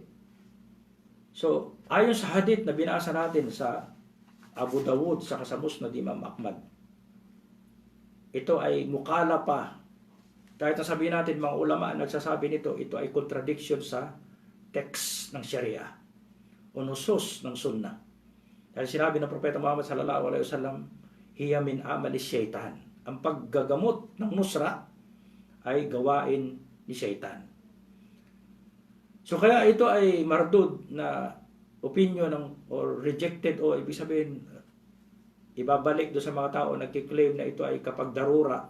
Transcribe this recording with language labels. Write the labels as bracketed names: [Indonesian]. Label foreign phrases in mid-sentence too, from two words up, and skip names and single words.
[Filipino] So, ayon sa hadith na binasa natin sa Abu Dawud sa Musnad Imam Ahmad, ito ay mukalapa. Kahit na sabihin natin mga ulama nagsasabi nito, ito ay contradiction sa text ng Sharia o nusus ng Sunnah. Dahil sinabi ng Propeta Muhammad [Arabic] صلى الله عليه وسلم, هي من عمل الشيطان. [Filipino] Ang paggagamot ng nusra ay gawain ni syaitan. So kaya ito ay mardud na [English] opinion or rejected [Filipino] o ibig sabihin ibabalik do sa mga tao nagki-claim na ito ay kapag darura.